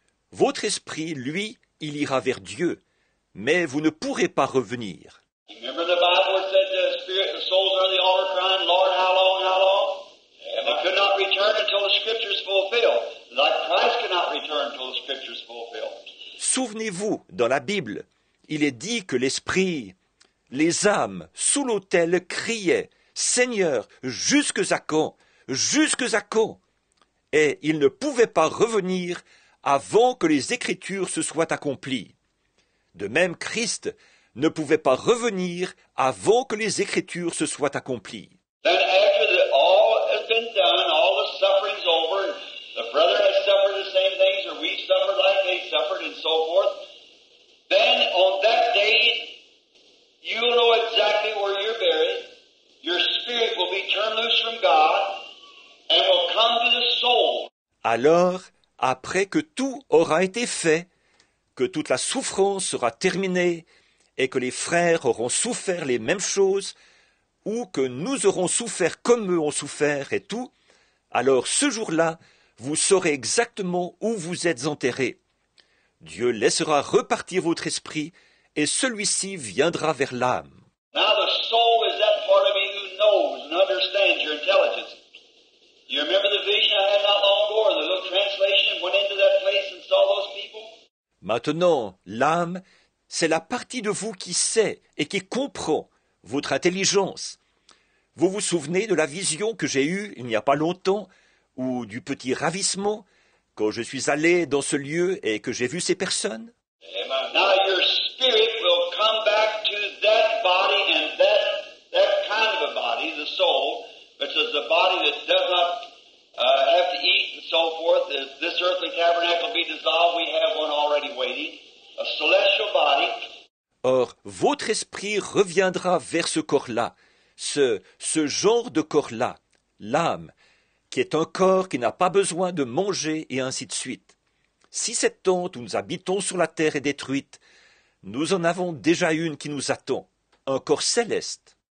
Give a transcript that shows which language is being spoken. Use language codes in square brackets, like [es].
[fr] Votre esprit, lui, il ira vers Dieu, mais vous ne pourrez pas revenir. [en] Remember the Bible where it said the spirit and the souls are on the altar crying, Lord, how long, how long? And they could not return until the scriptures fulfilled. Like Christ could not return until the scriptures fulfilled. [fr] Souvenez-vous, dans la Bible, il est dit que l'esprit, les âmes sous l'autel criaient « Seigneur, jusque à quand? Jusque à quand ?» Et ils ne pouvaient pas revenir avant que les Écritures se soient accomplies. De même, Christ ne pouvait pas revenir avant que les Écritures se soient accomplies. [en] Then after all has been done, all the suffering's over, and the brother has suffered the same things, or we've suffered like they suffered, and so forth, then on that day, you'll know exactly where you're buried. Your spirit will be turned loose from God and will come to the soul. [fr] Alors, après que tout aura été fait, que toute la souffrance sera terminée, et que les frères auront souffert les mêmes choses, ou que nous aurons souffert comme eux ont souffert et tout, alors ce jour-là, vous saurez exactement où vous êtes enterrés. Dieu laissera repartir votre esprit, et celui-ci viendra vers l'âme. [en] Now the soul is that part of me who knows and understands your intelligence. You remember the vision I had not long ago, or the little translation went into that place and saw those people? [fr] Maintenant, l'âme, c'est la partie de vous qui sait et qui comprend votre intelligence. Vous vous souvenez de la vision que j'ai eue il n'y a pas longtemps, ou du petit ravissement, quand je suis allé dans ce lieu et que j'ai vu ces personnes? [en] Now your spirit will come back to that body and that kind of a body, the soul, which is a body that does not have to eat and so forth. If this earthly tabernacle be dissolved, we have one already waiting, a celestial body. [fr] Or, votre esprit reviendra vers ce corps-là, ce genre de corps-là, l'âme, qui est un corps qui n'a pas besoin de manger et ainsi de suite. Si cette tente où nous habitons sur la terre est détruite, nous en avons déjà une qui nous attend, un corps céleste.